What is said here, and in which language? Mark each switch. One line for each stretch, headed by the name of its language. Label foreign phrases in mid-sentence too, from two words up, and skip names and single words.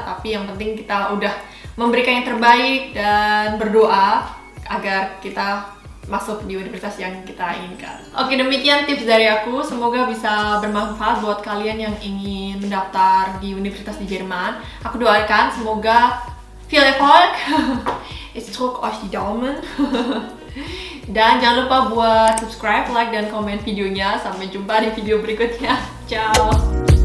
Indonesian: Tapi yang penting kita udah memberikan yang terbaik dan berdoa agar kita masuk di universitas yang kita inginkan. Oke, demikian tips dari aku. Semoga bisa bermanfaat buat kalian yang ingin mendaftar di universitas di Jerman. Aku doakan semoga
German: viel Erfolg. Ich drück euch die Daumen.
Indonesian: Dan jangan lupa buat
English: subscribe, like,
Indonesian: dan komen videonya. Sampai jumpa di video berikutnya. Ciao!